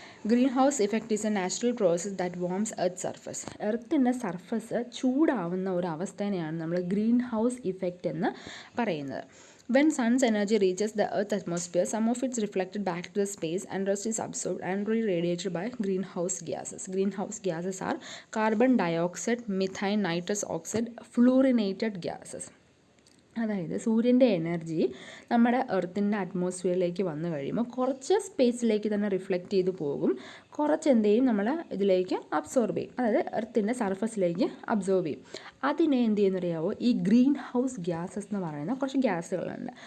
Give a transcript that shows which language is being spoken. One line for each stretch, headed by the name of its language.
English: Greenhouse effect is a natural process that warms earth surface.
Malayalam: എർത്തിൻ്റെ surface ചൂടാവുന്ന ഒരു അവസ്ഥേനെയാണ് നമ്മൾ green house effect എന്ന് പറയുന്നത്.
English: When sun's energy reaches the Earth's atmosphere, some of it is reflected back to the space and rest is absorbed and re-radiated by greenhouse gases. Greenhouse gases are carbon dioxide, methane, nitrous oxide, fluorinated gases.
Malayalam: അതായത് സൂര്യൻ്റെ energy നമ്മുടെ എർത്തിൻ്റെ അറ്റ്മോസ്ഫിയറിലേക്ക് വന്നു കഴിയുമ്പോൾ കുറച്ച് സ്പേസിലേക്ക് തന്നെ reflect ചെയ്ത് പോകും, കുറച്ച് എന്തെയും നമ്മൾ ഇതിലേക്ക് അബ്സോർബ് ചെയ്യും, അതായത് എർത്തിൻ്റെ സർഫസിലേക്ക് അബ്സോർബ് ചെയ്യും. അതിനെ എന്ത് ചെയ്യുന്നറിയാവോ? ഈ ഗ്രീൻ ഹൗസ് ഗ്യാസസ് എന്ന് പറയുന്ന കുറച്ച് ഗ്യാസുകളുണ്ട്.